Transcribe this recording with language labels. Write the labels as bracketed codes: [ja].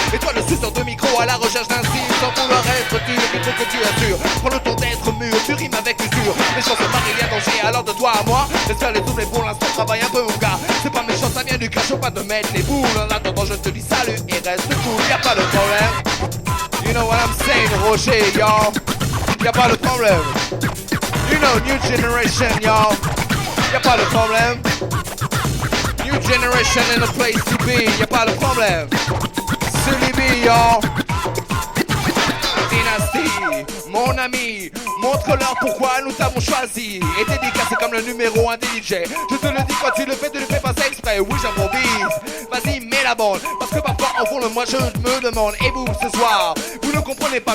[fr] Et toi le suceur de micro à la recherche d'un style. Sans vouloir être dur, il faut que tu assures. Prends le temps d'être mûr, tu rimes avec usure. Les chances se marient, il y a danger, alors de toi à moi. Laisse faire les doubles et pour l'instant travaille un peu mon gars. C'est pas méchant, ça vient du crash, faut pas te mettre les boules. En attendant, je te dis salut et reste cool, y'a pas de problème. [en] You know what I'm saying, Roger, y'all. [fr] Y'a pas de problème. [en] You know, new generation, y'all. [fr] Y'a pas de problème. [en] New generation in a place to be. [fr] Y'a pas de problème. Silly B, y'all. Dynasty, mon ami, montre-leur pourquoi nous t'avons choisi. Et dédicacé comme le numéro 1 des DJ. Je te le dis quand tu le fais, tu le fais pas exprès. Oui, j'improvise. Vas-y, mets la bande. Parce que parfois, en fond, moi je me demande. Et vous, ce soir, vous ne comprenez pas.